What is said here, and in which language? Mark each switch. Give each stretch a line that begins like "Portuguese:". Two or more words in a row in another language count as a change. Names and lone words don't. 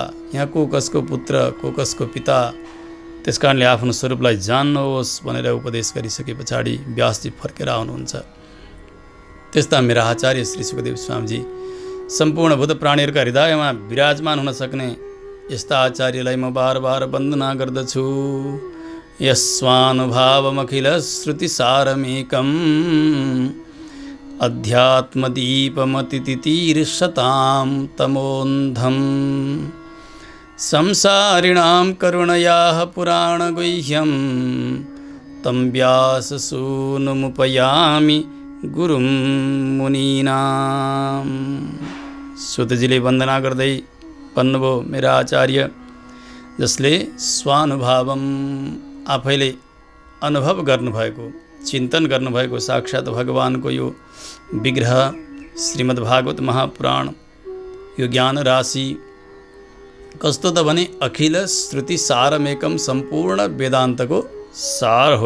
Nepali: यहाँ को कसको पुत्र, को कसको पिता। त्यसकारणले आफ्नो स्वरूपलाई जान्नुहोस् भनेर उपदेश गरिसके पछाडि व्यासजी फर्केर आउनुहुन्छ। त्यस्ता मेरा आचार्य श्री सुखदेव स्वामीजी सम्पूर्ण भूत प्राणीहरूका हृदयमा विराजमान हुन सक्ने यस्ता आचार्यलाई म बार वन्दना गर्दछु।
Sanskrit: यस्वानुभावमखिल श्रुतिसारमेकम् अध्यात्मदीपमतितितीर्षतां तमोन्धम् संसारिणां करुणयाः पुराणगुह्यं तं व्याससूनुमुपयामि गुरुं मुनीनां।
Nepali: सुतजीले वन्दना गर्दै भन्नुभयो, मेरा आचार्य जसले स्वानुभावम आफैले अनुभव गर्नुभएको, चिन्तन गर्नुभएको साक्षात् भगवानको यो विग्रह श्रीमद्भागवत महापुराण, यो ज्ञान राशि कस्तो त भने
Sanskrit: अखिल श्रुति सारमेकम
Nepali: सम्पूर्ण वेदान्तको सार हो।